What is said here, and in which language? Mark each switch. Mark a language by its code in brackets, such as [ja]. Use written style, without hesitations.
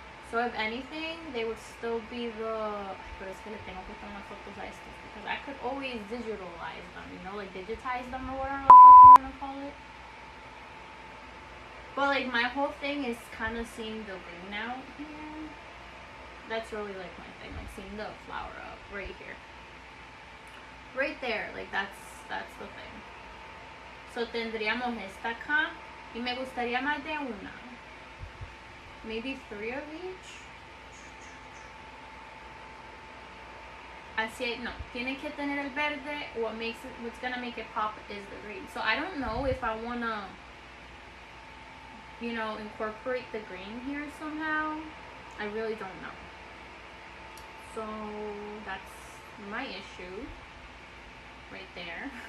[en] So if anything, they would still be the. [es] Pero es que le tengo que tomar fotos a estos [en] because I could always digitalize them, you know, like digitize them or whatever the fuck you wanna call it. But like my whole thing is kind of seeing the green out here. That's really like my thing, like seeing the flower up right here, right there. Like that's the thing. [es] So tendríamos esta acá y me gustaría más de una. [en] Maybe 3 of each. [es] Así, no, tiene que tener el verde. [en] What's gonna make it pop is the green. So I don't know if I wanna, you know, incorporate the green here somehow. I really don't know. So that's my issue right there.